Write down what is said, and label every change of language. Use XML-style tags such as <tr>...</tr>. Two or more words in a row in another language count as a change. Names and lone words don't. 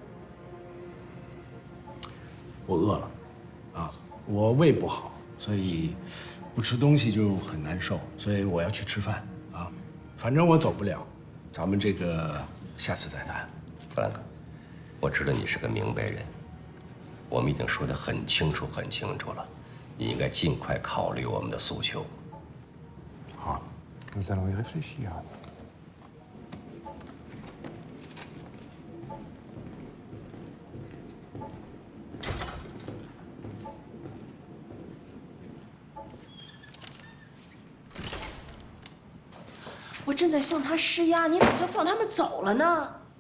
<zh>我饿了，我胃不好，所以不吃东西就很难受，所以我要去吃饭啊。反正我走不了，咱们这个下次再谈。弗兰克，我知道你是个明白人，我们已经说得很清楚了，你应该尽快考虑我们的诉求。</zh> <fr>好 ，Nous allons y réfléchir.</fr> <zh>我正在向他施压，你怎么就放他们走了呢？</zh>